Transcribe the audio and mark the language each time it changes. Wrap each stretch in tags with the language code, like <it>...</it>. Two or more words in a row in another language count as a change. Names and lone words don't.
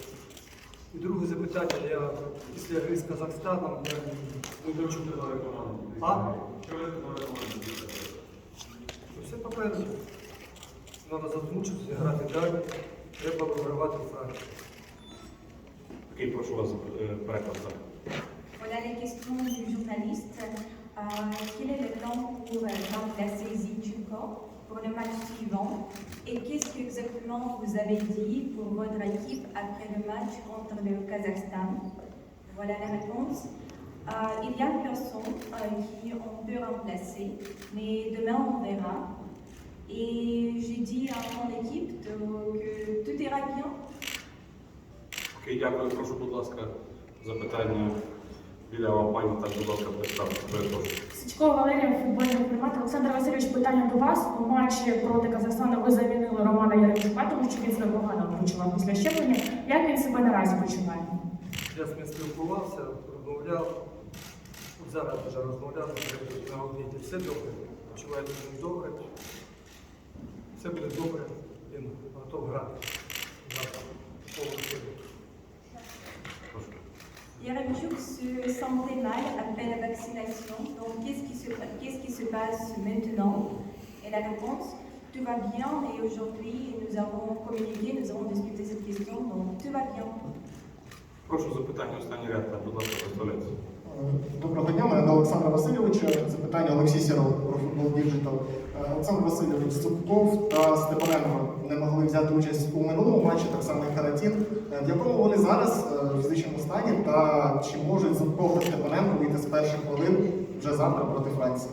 <uk>І друге запитання, я після гри з Казахстаном, я не бачу нової команди. А? Все попереду. Треба задмучитися, грати далі. Треба вигравати Францію. Окей, прошу вас переклад.</uk> <fr>Voilà les questions du journaliste. Quel est le plan pour remplacer Zinchenko pour le match suivant? Et qu'est-ce exactement vous avez dit pour votre équipe après le match contre le Kazakhstan? Voilà la réponse. Il y a personne qui on peut remplacer, mais demain on verra. Et j'ai dit à mon équipe que tout ira bien.</fr> <uk>Окей, дякую. Прошу, будь ласка, запитання біля вам, пані, так, будь ласка, представте. Перепрошую. Січко Валерія, футбольний інформат. Олександр Васильович, питання до вас. У матчі проти Казахстану ви замінили Романа Яремчука, тому що він себе погано почував після щеплення. Як він себе наразі почуває? Я з ним спілкувався, розмовляв. От зараз вже розмовляв, на обіді. Все добре. Почувається він добре. Все буде добре. Він готов грати. Завтра.</uk> <fr>Yaremchuk se sentait mal après la vaccination. Donc, qu'est-ce qui se passe maintenant? Et la réponse, tout va bien. Et aujourd'hui, nous avons communiqué, nous avons discuté cette question. Donc, tout va bien.</fr> <uk>Прошу запитання, останній ряд, так, будь ласка, представляється. Доброго дня, мене до Олександра Васильовича. Запитання Олексій Сіров про футбол Діджитал. Олександр Васильович, Зубков та Степаненко не могли взяти участь у минулому матчі, так само і Каратін. В якому вони зараз в фізичному стані та чи можуть Зубков та Степаненко вийти з перших хвилин вже завтра проти Франції?</uk>